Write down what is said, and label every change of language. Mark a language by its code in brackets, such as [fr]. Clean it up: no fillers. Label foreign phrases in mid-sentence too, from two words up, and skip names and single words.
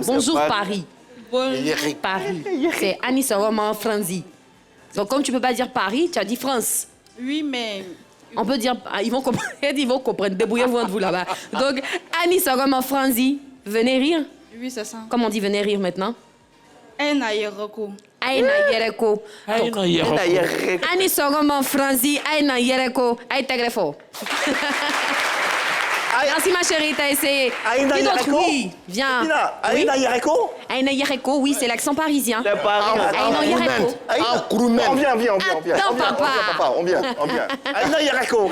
[fr] Bonjour Paris. Paris. C'est Annie Soroman Franzi. Donc, comme tu peux pas dire Paris, tu as dit France. Oui, mais On peut dire, ils vont comprendre, débrouillez-vous entre vous là-bas. Donc, Annie Soroman Franzi, venez rire. oui, c'est ça. Comment on dit venez rire maintenant? Aina Yeroko. Aina Yereko. Aina Yereko. Annie Soroman Franzi, Aina Yereko, Aïe Tegrefo. Merci ma chérie, t'as essayé. Aïna Qui d'autre? Yereko. Oui, viens. Aïna Yereko. Aïna Yereko, oui, c'est l'accent parisien. C'est Paris. Aïna Yereko. On vient. Attends, papa. On vient. Aïna Yereko.